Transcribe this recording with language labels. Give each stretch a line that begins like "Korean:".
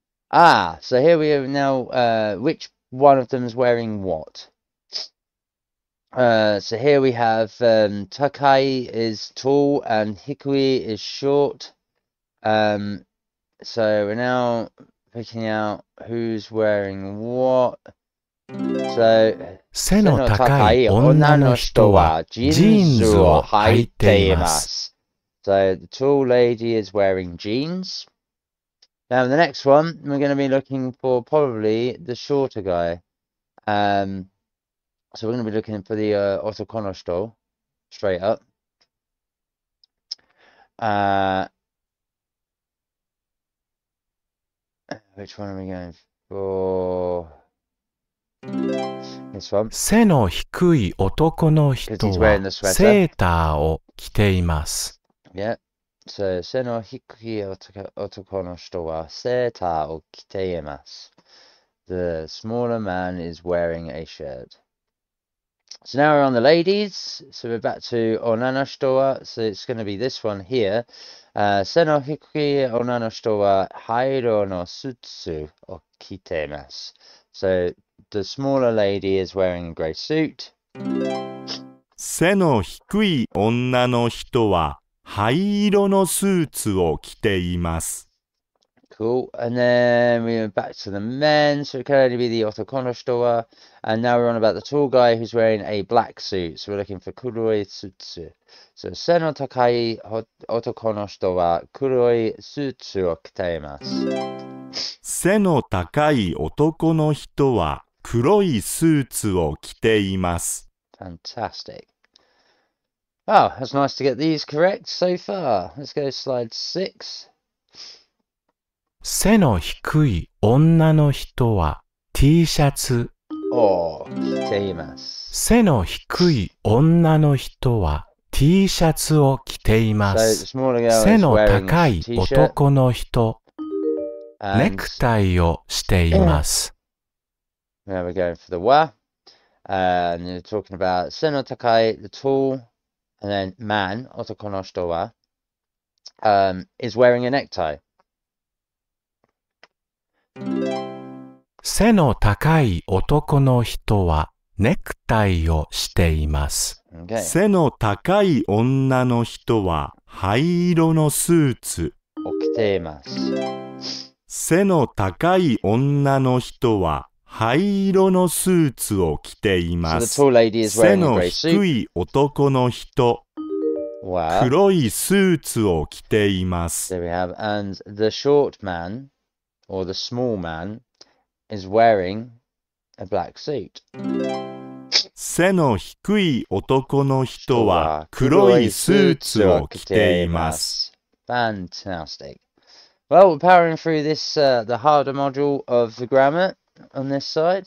English: So here we have now, which one of them is wearing what? So here we have Takai is tall and Hikui is short. So we're now picking out who's wearing what. So
Japanese: 背の高い女の人はジーンズを履いています。
English: So the tall lady is wearing jeans. Now the next one, we're going to be looking for probably the shorter guy. So we're going to be looking for the otokonoshito, straight up. Which one are we going for? This one.
Japanese: 背の低い男の人はセーターを着ています。
English: Yeah.
Japanese: So, 背の低い男の人はセーターを着ています。
English: The smaller man is wearing a shirt. So now we're on the ladies. So we're back to onana shito wa. So it's going to be this one here.
Japanese: 背の低い女の人は灰色のスーツを着ています。
English: So the smaller lady is wearing a grey suit.
Japanese: 背の低い女の人は灰色のスーツを着ています。
English: Cool. And then we went back to the men, so it can only be the otokonoshito wa. And now we're on about the tall guy who's wearing a black suit. So we're looking for kuroi sutsu.
Japanese: So, 背の高い男の人は黒いスーツを着ています。背の高い男の人は黒いスーツを着ています。
English: Fantastic. Oh, that's nice to get these correct so far. Let's go to slide 6.
Japanese: 背の低い女の人は T シャツを着ています。背の低い女の人は T シャツを着ています。背の高い男の人、ネクタイをしています。
English: Now we're going for the wa. And you're talking about 背の高い, the tall, And then man,
Japanese: otoko no hito wa,
English: is wearing a necktie.
Japanese: 背の高い男の人はネクタイをしています。
English: Okay.
Japanese: 背の高い女の人は灰色のスーツ。を着ています。背の高い女の人は灰色のスーツを着ています。
English: So the tall lady is
Japanese: 背
English: wearing a
Japanese: の
English: grey
Japanese: 低
English: suit.
Japanese: い男の人、
English: Wow.
Japanese: 黒いスーツを着ています。
English: There we have. And the short man, or the small man, is wearing a black suit.
Japanese: 背の低い男の人は黒いスーツを着ています。
English: Fantastic. Well, we're powering through this, the harder module of the grammar on this side.